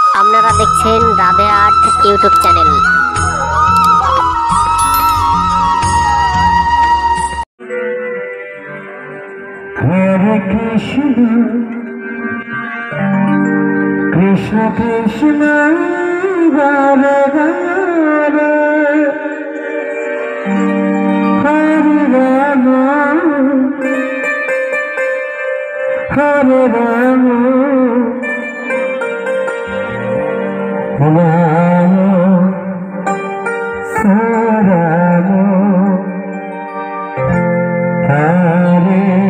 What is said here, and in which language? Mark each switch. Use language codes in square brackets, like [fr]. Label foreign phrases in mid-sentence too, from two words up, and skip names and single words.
[bn] আপনারা দেখছেন রাধে আর্ট [en] YouTube channel. [sa] হরে কৃষ্ণ কৃষ্ণ কৃষ্ণ হরে হরে হরে রাম হরে রাম রাম রাম হরে